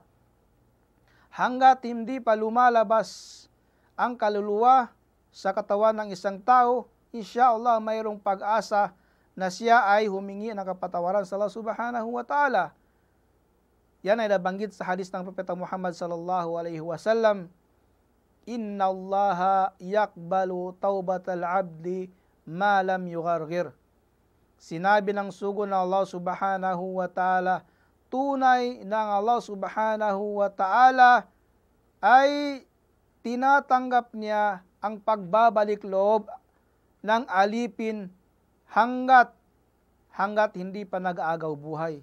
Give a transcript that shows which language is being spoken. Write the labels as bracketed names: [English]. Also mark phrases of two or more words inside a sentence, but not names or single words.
[Filipino] Hanggat hindi pa lumalabas ang kaluluwa sa katawan ng isang tao, inshallah mayroong pag-asa na siya ay humingi ng kapatawaran sa Allah [Arabic] سبحانه وتعالى. [Filipino] Yan ay nabanggit sa hadis ng Propeta Muhammad [Arabic] صلى الله عليه وسلم إن الله يقبل توبة العبد ما لم يغرغر. [Filipino] Sinabi ng sugo ng Allah [Arabic] سبحانه وتعالى, [Filipino] tunay ng Allah [Arabic] سبحانه وتعالى [Filipino] ay tinatanggap niya ang pagbabalik loob ng alipin hanggat hindi pa nag-aagaw buhay.